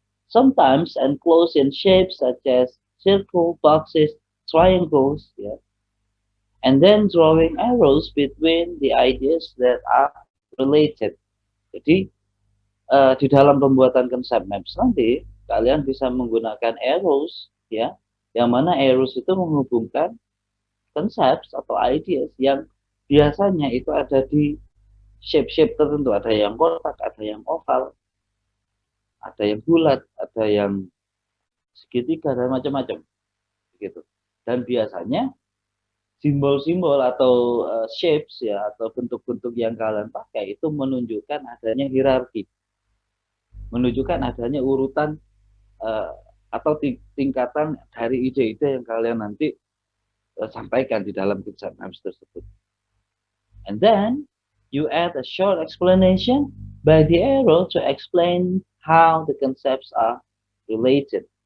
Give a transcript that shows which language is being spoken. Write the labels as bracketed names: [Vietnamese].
[English] Sometimes enclosed in shapes such as circle, boxes, triangles, ya. And then drawing arrows between the ideas that are related. [Indonesian] Jadi di dalam pembuatan konsep maps nanti kalian bisa menggunakan arrows, ya, yang mana arrows itu menghubungkan konsep atau ideas yang biasanya itu ada di shape-shape tertentu, ada yang kotak, ada yang oval, ada yang bulat, ada yang segitiga dan macam-macam gitu. Dan biasanya simbol-simbol atau shapes, ya, atau bentuk-bentuk yang kalian pakai itu menunjukkan adanya hierarki, menunjukkan adanya urutan atau tingkatan dari ide-ide yang kalian nanti sampaikan di dalam konsep maps tersebut. [English] And then you add a short explanation by the arrow to explain how the concepts are related.